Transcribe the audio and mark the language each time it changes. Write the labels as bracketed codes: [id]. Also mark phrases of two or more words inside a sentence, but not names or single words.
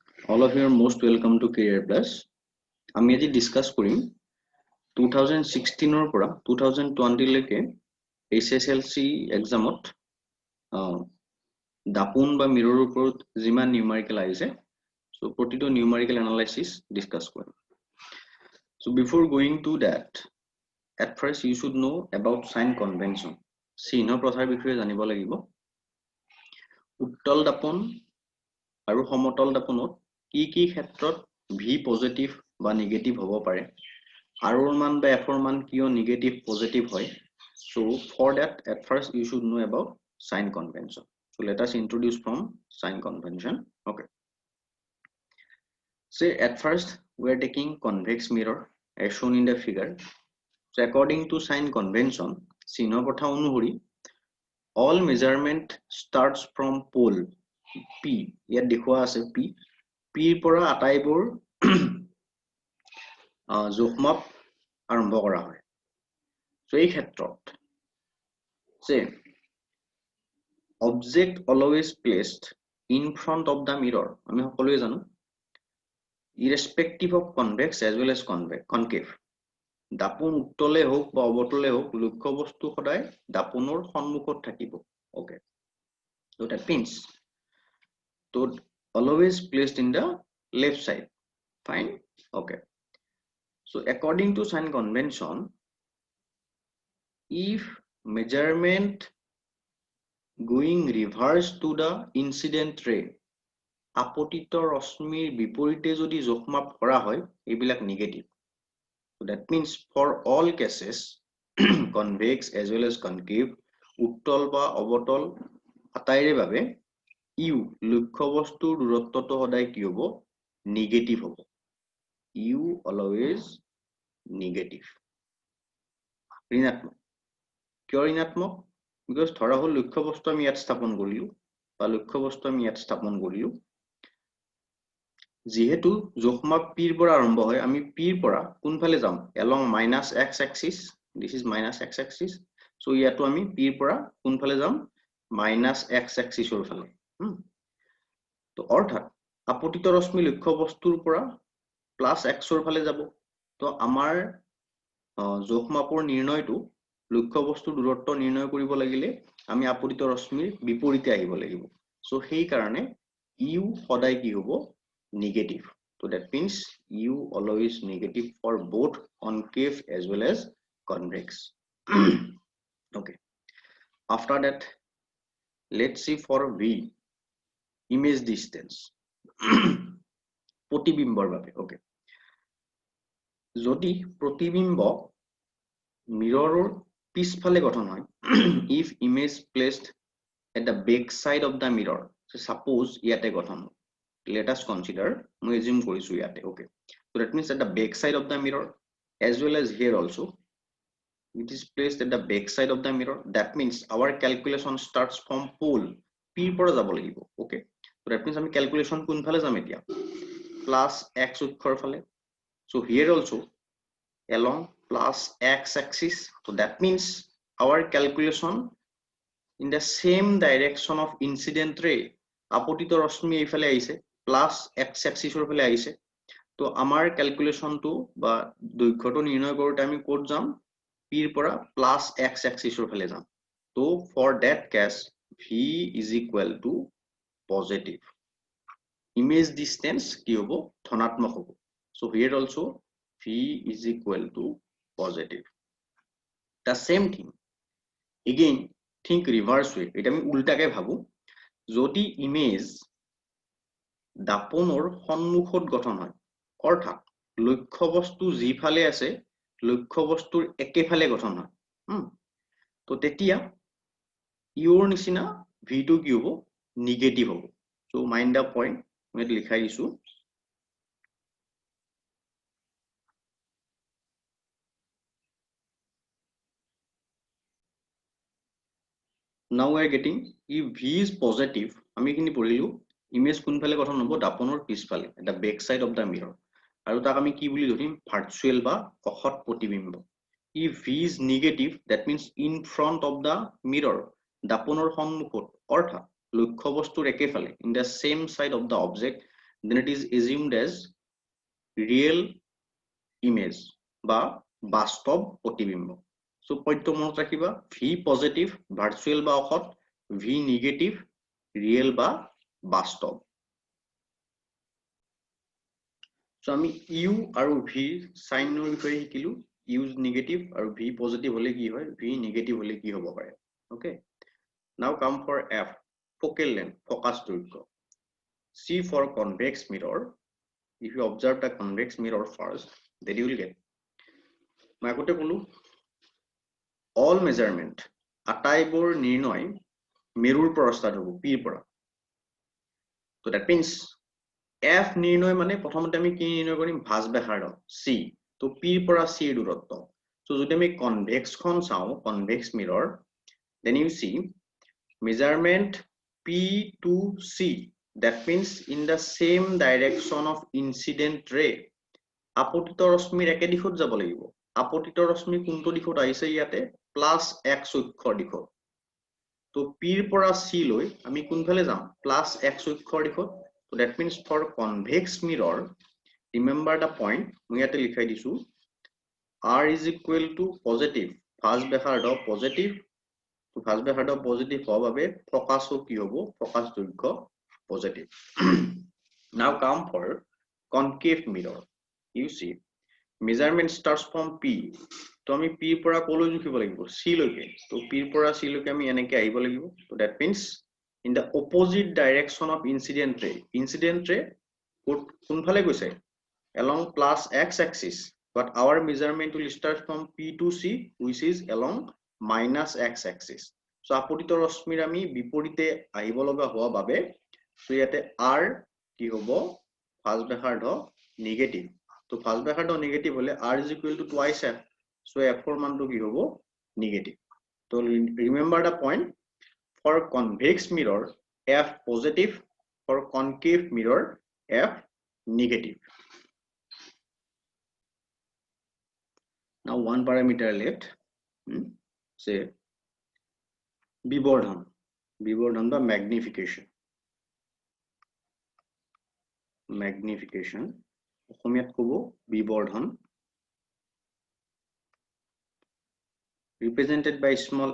[en] All of you are most welcome to Career Plus. [as] আমি আজি ডিসকাস কৰিম 2016 ৰ পৰা 2020 লৈকে HSLC [en] এক্সামত [as] দাপোন বা মিৰৰ ওপৰত যিমান নিউমেৰিকেল আহিছে সো প্ৰতিটো [en] numerical analysis discuss [as] কৰিম [en] so before going to that at first you should know about sign convention [as] চিহ্ন প্ৰথাৰ বিষয়ে জানিব লাগিব উত্তল দাপোন আৰু সমতল দাপোনত কি ক্ষেত্ৰত v পজিটিভ বা নেগেটিভ হ'ব পাৰে r ৰ মান বা f ৰ মান কিয় নেগেটিভ পজিটিভ হয় [en] so for that at first you should know about sign convention so let us introduce from sign convention okay so at first we are taking convex mirror as shown in the figure so according to sign convention [as] চিহ্ন প্ৰথা অনুসৰি [en] all measurement starts from pole p [as] ইয়াত দেখুৱা আছে p p পৰা আটাইবোৰ জোখমাপ আৰম্ভ কৰা হয় সো এই ক্ষেত্ৰত সে [en] object always placed in front of the mirror [as] আমি সকলোৱে জানো [en] irrespective of convex as well as concave [as] দাপোন উত্তলে হোক বা অবতলে হোক লক্ষ্য বস্তু সদায় দাপোনৰ সন্মুখত থাকিব [en] okay so that means so always placed in the left side fine okay so according to sign convention if measurement going reverse to the incident ray [as] আপতিত ৰশ্মিৰ বিপৰীতে যদি জোখমাপ কৰা হয় এইবিলাক নেগেটিভ [en] so that means for all cases convex as well as concave [as] উত্তল বা অবতল আটাইৰে বাবে u লক্ষ্য বস্তুৰ দূৰত্বটো সদায় কি হ'ব নেগেটিভ হ'ব [en] u always negative [as] ঋণাত্মক কিয় ঋণাত্মক because ধৰা হল লক্ষ্য বস্তু আমি ইয়াত স্থাপন কৰিলো বা লক্ষ্য বস্তু আমি ইয়াত স্থাপন কৰিলো যেহেতু জোখমাপ p ৰ পৰা আৰম্ভ হয় আমি p ৰ পৰা কোনফালে যাম [en] along -x axis this is -x axis so [as] ইয়াতো আমি p ৰ পৰা কোনফালে যাম [en] -x axis [as] ৰ ফালে তো অৰ্থাৎ আপতিত ৰশ্মি লক্ষ্য বস্তুৰ পৰা +x ৰ ফালে যাব তো আমাৰ জোখমাপৰ নিৰ্ণয়টো লক্ষ্য বস্তুৰ দূৰত্ব নিৰ্ণয় কৰিব লাগিলে আমি আপতিত ৰশ্মিৰ বিপৰীতে আহিব লাগিব সো সেই কাৰণে u সদায় কি হ'ব [en] negative so that means u always negative for both concave as well as convex okay after that let's see for v image distance [as] প্ৰতিবিম্বৰ বাবে okay যদি প্ৰতিবিম্ব মিৰৰৰ পিছফালে গঠন হয় [en] if image placed at the back side of the mirror so suppose [as] ইয়াতে গঠন [en] let us consider মই assume কৰিছো ইয়াতে okay so that means at the back side of the mirror as well as here also it is placed at the back side of the mirror that means our calculation starts from pole p [as] পৰা যাব লাগিব [en] okay so that means আমি calculation [as] কোনফালে যাম এতিয়া +x অক্ষৰ ফালে [en] so here also along +x axis so that means our calculation in the same direction of incident ray আপতিত ৰশ্মি এইফালে আহিছে +x axis ৰ ফালে আহিছে তো আমাৰ ক্যালকুলেশন টো বা [as] দৈৰ্ঘ্যটো নিৰ্ণয় কৰোতে আমি কোড যাম p ৰ পৰা [en] +x axis [as] ৰ ফালে যাম তো [en] for that case v is equal to positive image distance [as] কি হ'ব ধনাত্মক হ'ব [en] so here also v is equal to positive the same thing again think reverse way [as] এটা আমি উল্টাকে ভাবো যদি ইমেজ দাপনৰ সন্মুখত গঠন হয় অৰ্থাৎ লক্ষ্য বস্তু যিফালে আছে লক্ষ্য বস্তুৰ একেফালে গঠন হয় তো তেতিয়া ইউৰ নিচিনা v টো কি হ'ব নেগেটিভ হ'ব [en] so mind the point [as] মই লিখাই দিছো [en] now we are getting if v is positive [as] আমি কিনি পঢ়িলো ইমেজ কোনফালে গঠন হ'ব দাপনৰ পিছফালে [en] the back side of the mirror [as] আৰু তাক আমি কি বুলি ধৰিম ভাৰ্চুৱেল বা অসৎ প্ৰতিবিম্ব [en] if v is negative that means in front of the mirror [as] দাপনৰ সন্মুখত অৰ্থাৎ লক্ষ্য বস্তুৰ একেফালে [en] in the same side of the object then it is assumed as real image [as] বা বাস্তৱ প্ৰতিবিম্ব so পইণ্ট মনত ৰাখিবা v পজিটিভ ভাৰ্চুৱেল বা অসৎ v নেগেটিভ ৰিয়েল বা বাস্তৱ so আমি u আৰু v সাইনৰ বিষয়ে শিকিলো u নেগেটিভ আৰু v পজিটিভ হলে কি হয় v নেগেটিভ হলে কি হ'ব পাৰে [en] okay now come for f focal length focus দৈৰ্ঘ্য c for convex mirror if you observe the convex mirror first then you will get [as] মই আগতে কলো [en] all measurement [as] আটাইবোৰ নিৰ্ণয় মেৰুৰ পৰা ষ্টাৰ্ট হ'ব p পৰা [en] so that means [as] f নিৰ্ণয় মানে প্ৰথমতে আমি কি নিৰ্ণয় কৰিম ভাঁজ ব্যাসাৰ্ধ c তো p পৰা c দূৰত্ব so যদি আমি convex খন চাও [en] convex mirror then you see measurement p to c that means in the same direction of incident ray [as] আপতিত ৰশ্মিৰ একে দিশত যাব লাগিব আপতিত ৰশ্মি কোনটো দিশত আহিছে ইয়াতে প্লাস x অক্ষৰ দিশত তো p ৰ পৰা c লৈ আমি কোনফালে যাম প্লাস x অক্ষৰ দিশত [en] so that means for convex mirror remember the point [as] মই ইয়াতে লিখাই দিছো [en] r is equal to positive [as] ভাঁজ ব্যাসাৰ্ধ পজিটিভ তো ভাঁজ ব্যাসাৰ্ধ পজিটিভ হোৱাৰ বাবে ফোকাসও কি হ'ব ফোকাস দৈৰ্ঘ্য পজিটিভ [en] now come for concave mirror you see measurement starts from p [as] তো আমি p পৰা কলৈ জুখিব লাগিব c লৈকে তো p পৰা c লৈকে আমি এনেকৈ আহিব লাগিব তো [en] that means in the opposite direction of incident ray [as] কোনফালে গৈছে [en] along plus x axis but our measurement will start from p to c which is along minus x axis so [as] আপতিত ৰশ্মিৰ আমি বিপৰীতে আহিব লগা হোৱা বাবে so ইয়াতে r কি হ'ব ভাঁজ ব্যাসাৰ্ধ নেগেটিভ তো ভাঁজ ব্যাসাৰ্ধ নেগেটিভ হলে [en] r is equal to twice f so [as] f ৰ মানটো কি হ'ব নেগেটিভ তো [en] remember the point for convex mirror f positive for concave mirror f negative now one parameter left say [as] বিবৰ্ধন বা [en] magnification [as] অসমীয়াত ক'ব বিবৰ্ধন [en] represented by small